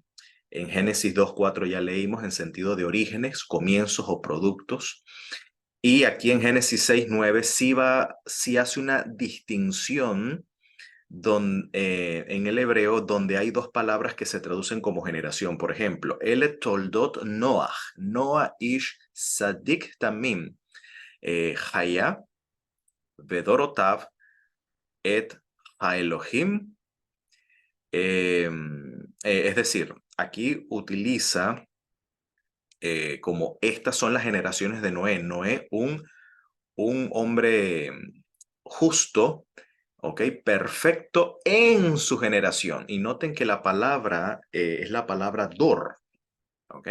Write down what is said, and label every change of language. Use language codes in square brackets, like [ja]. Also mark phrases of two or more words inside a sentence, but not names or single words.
[es] En Génesis 2:4 ya leímos en sentido de orígenes, comienzos o productos. Y aquí en Génesis 6:9 sí hace una distinción en el hebreo donde hay dos palabras que se traducen como generación. Por ejemplo, el [he] תולדות נח, נח איש צדיק תמים. היה, בדורותיו, את האלהים. [es] Es decir, aquí utiliza como estas son las generaciones de Noé. Noé, un hombre justo, ¿ok? Perfecto en su generación. Y noten que la palabra es la palabra dor, ¿ok?